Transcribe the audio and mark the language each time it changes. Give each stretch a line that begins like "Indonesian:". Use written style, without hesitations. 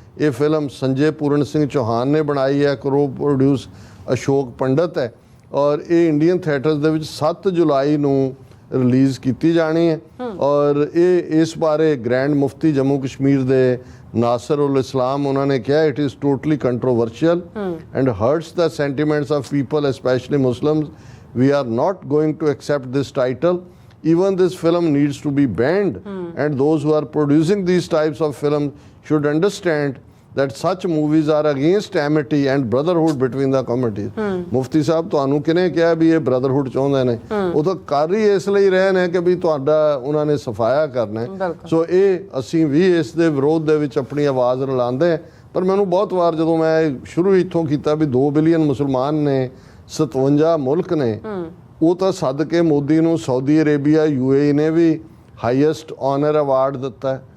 Punjabi: ਇਹ ਫਿਲਮ ਸੰਜੇ ਪੂਰਨ ਸਿੰਘ ਚੌਹਾਨ ਨੇ ਬਣਾਈ ਹੈ, ਕੋ ਪ੍ਰੋਡਿਊਸ ਅਸ਼ੋਕ ਪੰਡਤ ਹੈ, ਔਰ ਇਹ ਇੰਡੀਅਨ ਥੀਏਟਰਸ ਦੇ ਵਿੱਚ 7 ਜੁਲਾਈ ਨੂੰ ਰਿਲੀਜ਼ ਕੀਤੀ ਜਾਣੀ ਹੈ। ਔਰ ਇਹ ਇਸ ਬਾਰੇ ਗ੍ਰੈਂਡ ਮੁਫਤੀ ਜੰਮੂ ਕਸ਼ਮੀਰ ਦੇ ਨਾਸਰ ਉਲ ਇਸਲਾਮ ਉਹਨਾਂ ਨੇ ਕਿਹਾ
English: It is totally controversial and hurts the sentiments of people specially Muslims. We are not going to accept this title. Even this film needs to be banned, and those who are producing these types of films should understand that such movies are against amity and brotherhood between the communities.
Punjabi: ਮੁਫਤੀ ਸਾਹਿਬ ਤੁਹਾਨੂੰ ਕਿਹਨੇ ਕਿਹਾ ਵੀ ਇਹ brotherhood ਚਾਹੁੰਦੇ ਨੇ? ਉਹ ਤਾਂ ਕਰ ਹੀ ਇਸ ਲਈ ਰਹੇ ਨੇ ਕਿ ਵੀ ਤੁਹਾਡਾ ਉਹਨਾਂ ਨੇ ਸਫਾਇਆ ਕਰਨਾ ਹੈ। ਸੋ ਇਹ ਅਸੀਂ ਵੀ ਇਸ ਦੇ ਵਿਰੋਧ ਦੇ ਵਿੱਚ ਆਪਣੀ ਆਵਾਜ਼ ਰਲਾਉਂਦੇ। ਪਰ ਮੈਨੂੰ ਬਹੁਤ ਵਾਰ ਜਦੋਂ ਮੈਂ ਸ਼ੁਰੂ ਇੱਥੋਂ ਕੀਤਾ ਵੀ 2 ਬਿਲੀਅਨ ਮੁਸਲਮਾਨ ਨੇ, 57 ਮੁਲਕ ਨੇ, ਉਹ ਤਾਂ ਸੱਦ ਕੇ ਮੋਦੀ ਨੂੰ ਸਾਊਦੀ ਅਰੇਬੀਆ UAE ਨੇ ਵੀ ਹਾਈਐਸਟ ਆਨਰ ਅਵਾਰਡ ਦਿੱਤਾ।